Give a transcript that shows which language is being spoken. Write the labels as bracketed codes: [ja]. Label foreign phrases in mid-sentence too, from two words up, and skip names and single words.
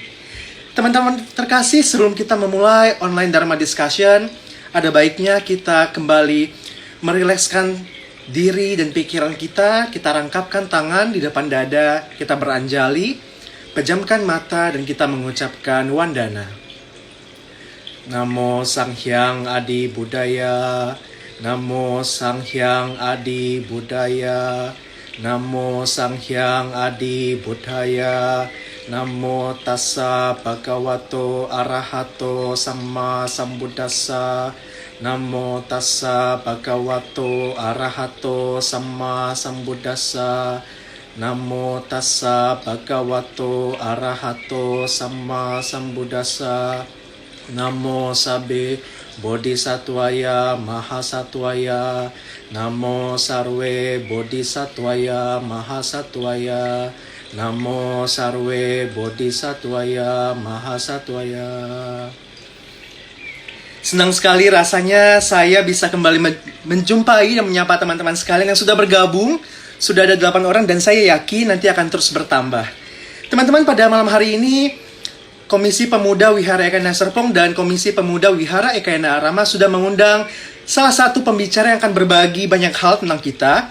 [id] Teman-teman terkasih, sebelum kita memulai Online Dharma Discussion, ada baiknya kita kembali merilekskan diri dan pikiran kita rangkapkan tangan di depan dada, kita beranjali, pejamkan mata dan kita mengucapkan wandana. [sa] Namo Sang Hyang Adi Budaya, Namo Sang Hyang Adi Budaya, Namo Sang Hyang Adi Budaya, [pi] Namo Tassa Bhagavato Arahato Samma Sambuddhassa, Namo Tassa Bhagavato Arahato Samma Sambuddhassa, Namo Tassa Bhagavato Arahato Samma Sambuddhassa, [sa] Namo Sabbe Bodhisattvaya Mahasattvaya, Namo Sarve Bodhisattvaya Mahasattvaya, [pi] Namo Sarve Bodhisattvaya Mahasattvaya. [id] Senang sekali rasanya saya bisa kembali menjumpai dan menyapa teman-teman sekalian yang sudah bergabung. Sudah ada 8 orang dan saya yakin nanti akan terus bertambah. Teman-teman, pada malam hari ini Komisi Pemuda Wihara Ekayana Serpong dan Komisi Pemuda Wihara Ekayana Arama sudah mengundang salah satu pembicara yang akan berbagi banyak hal tentang kita.